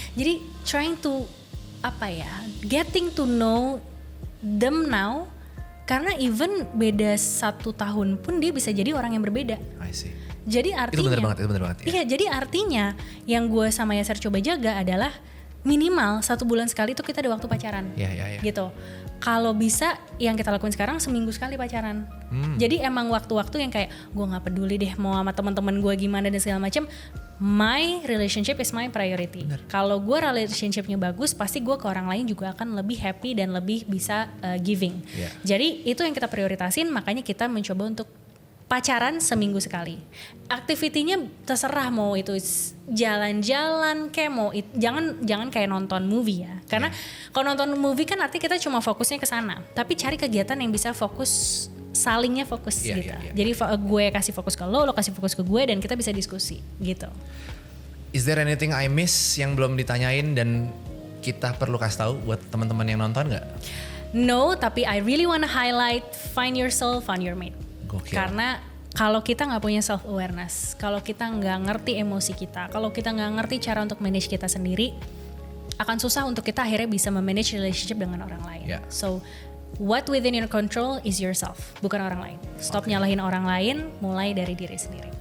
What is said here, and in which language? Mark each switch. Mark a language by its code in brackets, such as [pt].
[id] Jadi [en] trying to getting to know them now. [id] Karena even beda 1 tahun pun dia bisa jadi orang yang berbeda. [en] I see. [id] Jadi artinya, itu bener banget. Iya, jadi artinya yang gue sama Yasser coba jaga adalah minimal 1 bulan sekali tuh kita ada waktu pacaran. Gitu. Kalau bisa yang kita lakuin sekarang seminggu sekali pacaran. Jadi emang waktu-waktu yang kayak gue nggak peduli deh mau sama teman-teman gue gimana dan segala macam. [en] My relationship is my priority. [id] Kalau gue relationshipnya bagus, pasti gue ke orang lain juga akan lebih happy dan lebih bisa giving. Jadi itu yang kita prioritasin, makanya kita mencoba untuk pacaran seminggu sekali. Aktivitinya terserah mau itu jalan-jalan kayak mau jangan kayak nonton movie ya. Karena kalau nonton movie kan artinya kita cuma fokusnya ke sana. Tapi cari kegiatan yang bisa fokus, salingnya fokus gitu. Jadi gue kasih fokus ke lo kasih fokus ke gue dan kita bisa diskusi gitu. [en] Is there anything I miss [id] yang belum ditanyain dan kita perlu kasih tahu buat teman-teman yang nonton nggak? [en] No, [id] tapi [en] I really wanna highlight find yourself, find your mate. [id] Gokil. Karena kalau kita nggak punya self awareness, kalau kita nggak ngerti emosi kita, kalau kita nggak ngerti cara untuk manage kita sendiri, akan susah untuk kita akhirnya bisa memanage relationship dengan orang lain. [en] So what within your control is yourself, [id] bukan orang lain. Stop nyalahin orang lain, mulai dari diri sendiri.